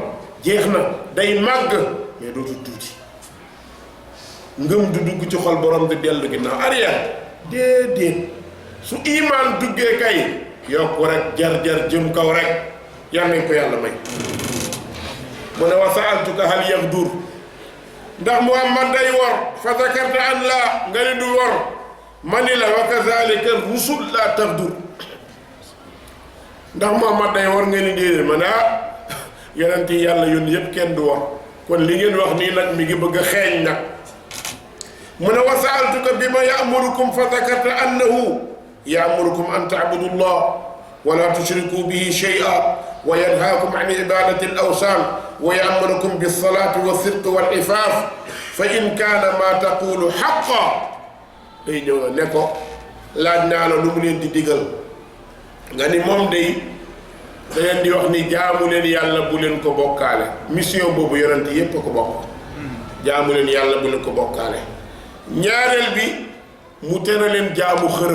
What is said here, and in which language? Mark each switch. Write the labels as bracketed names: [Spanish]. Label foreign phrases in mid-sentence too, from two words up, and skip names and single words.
[Wolof] jeex na day màgg mais dootu tuuti ngëm du dugg ci xol borom di dellu ginnaaw arrière déedéet su imaan duggee kay yokku rek jar jëm kaw rek yal nañ ko yàlla may mu ne [Arabic] وسألتك هل يغدر [Wolof] ndax Muhammad day wor [Arabic] فذكرت أن لا [Wolof] nga ne du wor ma ni la [Arabic] وكذلك الرسل لا تغدر [Wolof] ndax Muhammad day wor nga ni déedéet ma ne yonent yi yàlla yónni yëpp kenn du wor kon li ngeen wax nii nag mi ngi bëgg a xeeñ nag mu ne [Arabic] وسألتك بما يأمركم فذكرت أنه يأمركم أن تعبدوا الله ولا تشركوا به شيئا و ينهاكم عن عبادة الأوثان ويأمركم بالصلاة والصدق والعفاف فإن كان ما تقول حقا day ñëw ne ko laaj naa la lu mu leen di digal nga ni moom day da leen di wax ni [Wolof] jaamu leen yàlla bu leen ko bokkaale mission boobu yonent yépp ko bokk jaamu leen yàlla bu leen ko bokkaale ñaareel bi mu tere leen jaamu xërëm